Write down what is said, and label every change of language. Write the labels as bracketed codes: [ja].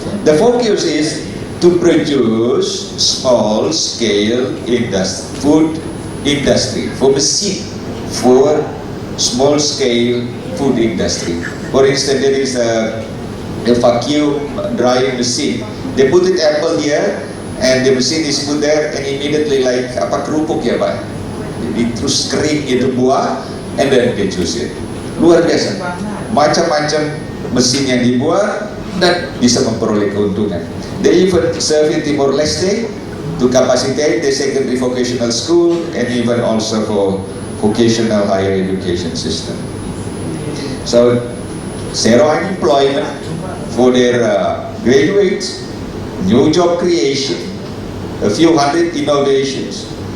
[en] The focus is to produce small-scale food industry, for machine, for small-scale food industry. For instance, there is a vacuum drying machine. They put it apple here, and the machine is put there, and immediately like [id] apa kerupuk ya Pak? Terus kering itu buah, [en] and then they juice it. [id] Luar biasa. Macam-macam mesin yang dibuat dan bisa memperoleh keuntungan. [en] They even serve in Timor-Leste to capacitate the secondary vocational school and even also for vocational higher education system. So zero unemployment for their graduates, new job creation, a few hundred innovations.